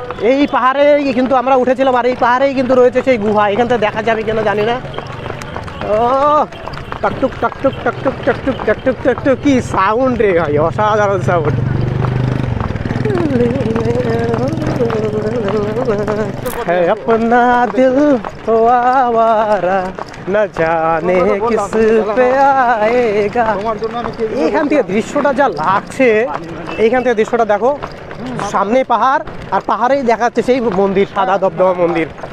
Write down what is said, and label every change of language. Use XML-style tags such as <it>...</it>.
<bn>এই পাহাড়ে কিন্তু আমরা উঠেছিলাম, আর এই পাহাড়েই কিন্তু রয়েছে সেই গুহা। এখান থেকে দেখা যাবে কেন জানি না। ও টকটুক টকটুক টকটুক টকটুক টকটুক টকটুক, কি সাউন্ড রে ভাই, অসাধারণ সাউন্ড।</bn> <hi>है अपना दिल तो आवारा, न जाने किस पे आएगा।</hi> <bn>এইখান থেকে দৃশ্যটা যা লাগছে, এইখান থেকে দৃশ্যটা দেখো, সামনে পাহাড়, আর পাহাড়েই দেখা যাচ্ছে সেই মন্দির, সাদা দবদবা মন্দির।</bn>